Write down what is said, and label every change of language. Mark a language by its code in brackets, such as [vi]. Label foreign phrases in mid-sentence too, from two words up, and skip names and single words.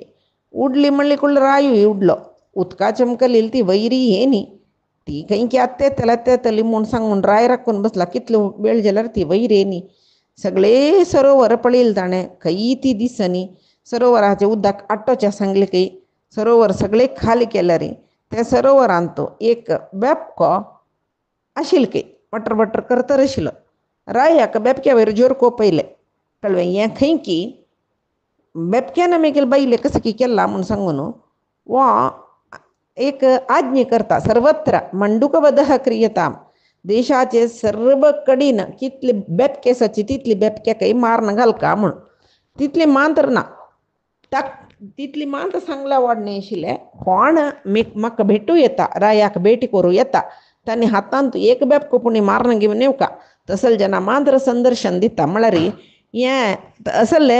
[kok] उडली म्हणली कुडले रायूय उडलो उदका चमकली ती वैरी हे न्ही ती खंय की तेतली म्हूण सांगून राय राखून बसला कितलो वेळ जाल्यार ती वैरी न्ही सगळे सरोवर पळयले ताणें खंय ती दिसनी सरोवराचे उदक आट्टोच्या सांगले की सरोवर सगळे खाली केल्यार त्या सरोवरांत एक बेपको आशिल्लो की वटर करतर आशिल्लो रायाक बेपक्या वयर जोर कोपयले कळ्ळें हें खंय की बेपक्यान मेगेल बायले कसं की केला म्हूण सांगून वो एक आज्ञ करता [sa] सर्वत्र मंडूकवधः क्रियताम [kok] देशाचे सर्व कडेन कितले बेपके आसाचे तितली बेपक्याकय मारन घालका म्हूण तितले मांत्र ना ताक तितली मांत्र सांगला वाडणे आशिल्ले कोण म्हाका भेटू येता रायाक भेटी करूं येता तांणी हातांत एक बेपको पुणी मारन घेवन येवका तसल जना मांत्र संदर्शन दिता म्हळ्यार हें असले